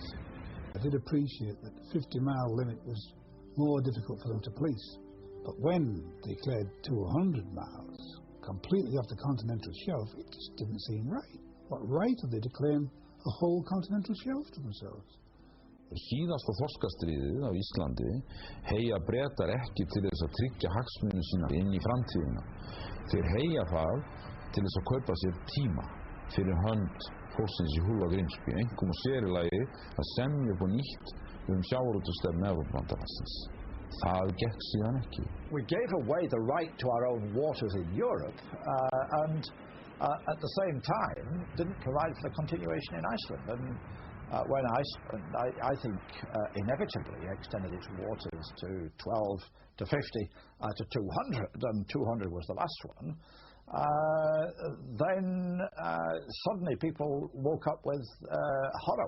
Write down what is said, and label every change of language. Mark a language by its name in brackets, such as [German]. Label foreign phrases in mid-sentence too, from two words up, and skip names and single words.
[English] I did appreciate that the 50-mile limit was more difficult for them to police, But when they declared 200 miles, completely off the continental shelf, it just didn't seem right. What right are they to claim a whole continental shelf to themselves? [Icelandic] Síðasta þorskastríðið á Íslandi heyja Bretar ekki til þess að tryggja hagsmuni sína inn í framtíðina. Þeir heyja það til þess að kaupa sér tíma fyrir hönd fólksins í Hull og Grimsby, einkum og sér í lagi að semja upp á nýtt sjávarútvegsstefnu Evrópubandalagsins. Það gekk síðan ekki. [English] We gave away the right to our own waters in Europe and at the same time didn't provide for the continuation in Iceland. And when Iceland, I think, inevitably extended its waters to 12 to 50 to 200, and 200 was the last one, then suddenly people woke up with horror.